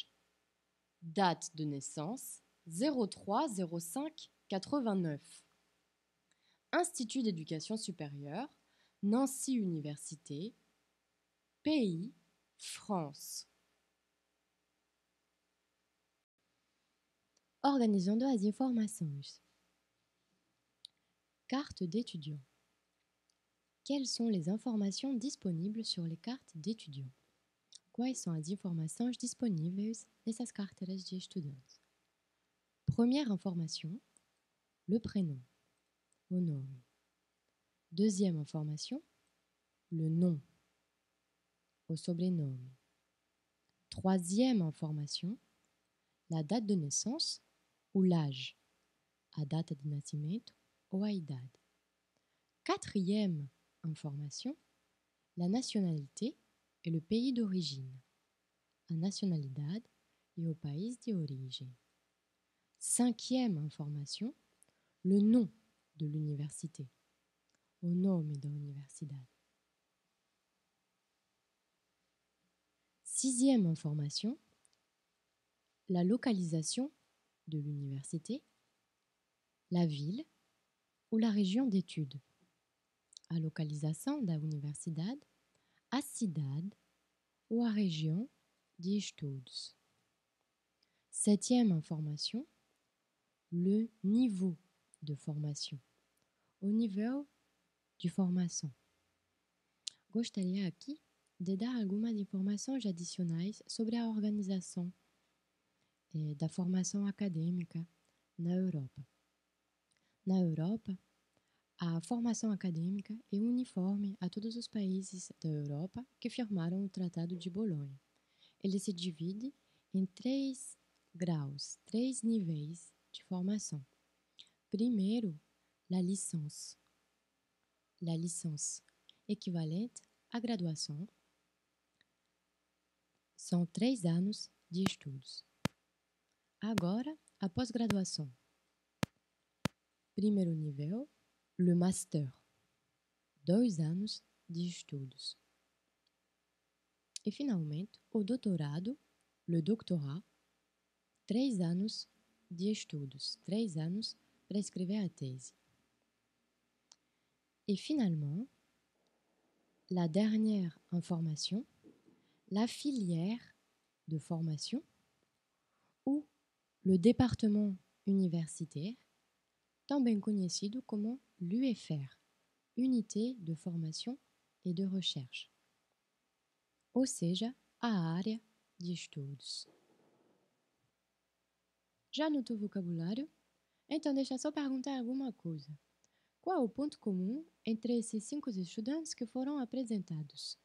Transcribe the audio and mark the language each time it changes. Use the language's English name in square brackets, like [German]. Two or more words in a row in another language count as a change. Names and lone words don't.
[French] Date de naissance, 03-05-89. Institut d'éducation supérieure, Nancy Université. Pays, France. [Portuguese] Organizando as informações. [French] Carte d'étudiant. Quelles sont les informations disponibles sur les cartes d'étudiants? [Portuguese] Quais são as informações disponíveis nessas carteiras de estudante? [French] Première information, le prénom, [Portuguese] o nome. [French] Deuxième information, le nom, [Portuguese] o sobrenome. [French] Troisième information, la date de naissance ou l'âge, [Portuguese] a data de nascimento ou a idade. [French] Quatrième information, la nationalité et le pays d'origine, [Portuguese] a nacionalidade e o país de origem. [French] Cinquième information, le nom de l'université, [Portuguese] o nome da universidade. [French] Sixième information, la localisation de l'université, la ville ou la région d'études, [Portuguese] a localização da universidade, a cidade ou a região de estudos. [French] Septième information, le niveau de formation, [Portuguese] o nível de formação. Gostaria aqui de dar algumas informações adicionais sobre a organização da formação acadêmica na Europa. Na Europa, a formação acadêmica é uniforme a todos os países da Europa que firmaram o Tratado de Bolonha. Ele se divide em 3 graus, 3 níveis de formação. Primeiro, [French] la licence. La licence, [Portuguese] equivalente à graduação, são 3 anos de estudos. Agora, a pós-graduação. Primeiro nível, [French] le master, [Portuguese] 2 anos de estudos. E, finalmente, o doutorado, [French] le doctorat, [Portuguese] 3 anos de estudos, 3 anos para escrever a tese. Et finalement, la dernière information, la filière de formation ou le département universitaire, também conhecido como l'UFR, [French] Unité de Formation et de Recherche, [Portuguese] ou seja, a área de estudos. Já anotou o vocabulário? Então deixa só perguntar alguma coisa. Qual é o ponto comum entre esses 5 estudantes que foram apresentados?